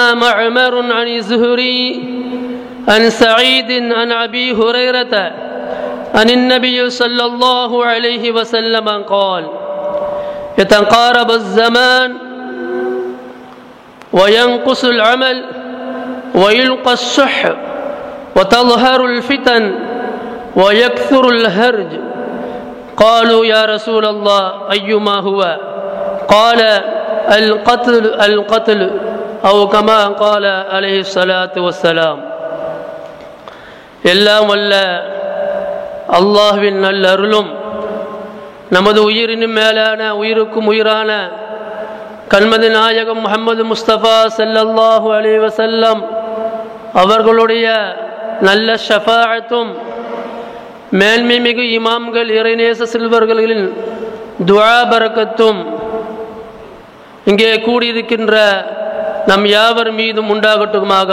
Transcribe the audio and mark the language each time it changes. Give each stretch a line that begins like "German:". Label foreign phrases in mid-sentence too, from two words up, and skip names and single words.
Arabic: معمر عن الزهري عن سعيد عن أبي هريرة عن النبي صلى الله عليه وسلم قال: يتقارب الزمان وينقص العمل ويلقى الشح وتظهر الفتن ويكثر الهرج. قالوا: يا رسول الله أيما هو؟ قال: القتل أو كما قال عليه الصلاة والسلام.
Tamil: எல்லாம் வல்ல அல்லாஹ்வின் நல்லருளும் நமது உயிரினும் மேலான உயிருக்கும் உயிரான கண்மதி நாயகம் முஹம்மது முஸ்தபா
Arabic: صلى الله عليه وسلم
Tamil: அவர்களுடைய நல்ல ஷஃபாஅத்தும் மேன்மை மிகு இமாம்கள் இறைநேச செல்வர்களின் துஆ பரக்கத்தும் இங்கே கூடியிருக்கின்ற நம் யாவர் மீதும் உண்டாகட்டுமாக.